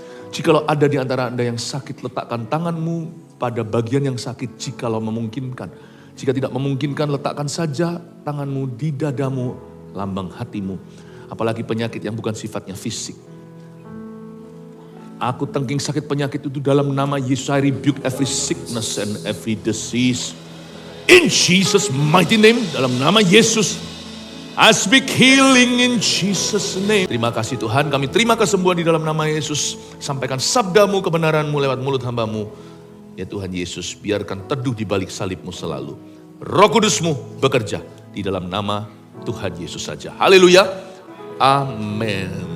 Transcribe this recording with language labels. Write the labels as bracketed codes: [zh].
[id] Jikalau ada di antara Anda yang sakit, letakkan tanganmu pada bagian yang sakit jikalau memungkinkan. Jika tidak memungkinkan, letakkan saja tanganmu di dadamu, lambang hatimu. Apalagi penyakit yang bukan sifatnya fisik. Aku tengking sakit penyakit itu dalam nama Yesus. [en] I rebuke every sickness and every disease. In Jesus mighty name, [id] dalam nama Yesus. [en] I speak healing in Jesus name. [id] Terima kasih Tuhan, kami terima kesembuhan di dalam nama Yesus. Sampaikan sabdamu, kebenaranmu lewat mulut hambamu. Ya Tuhan Yesus, biarkan teduh di balik salibmu selalu. Roh Kudusmu bekerja di dalam nama Tuhan Yesus saja. Haleluya. Amin.